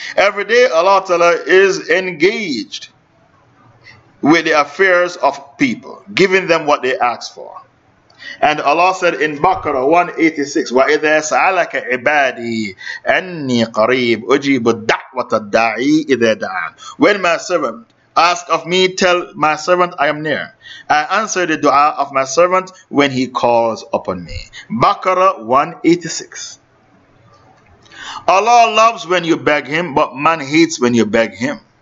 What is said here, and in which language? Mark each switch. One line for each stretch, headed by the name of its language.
English: Every day Allah Ta'ala is engaged with the affairs of people, giving them what they ask for. And Allah said in Baqarah 186,
Arabic: وَإِذَا سَعَلَكَ عِبَادِي أَنِّي قَرِيبُ أُجِيبُ الدَّعْوَةَ الدَّعِي إِذَا دَعَانِ.
English: When my servant ask of me, tell my servant I am near. I answer the dua of my servant when he calls upon me. Baqarah 186. Allah loves when you beg him, but man hates when you beg him.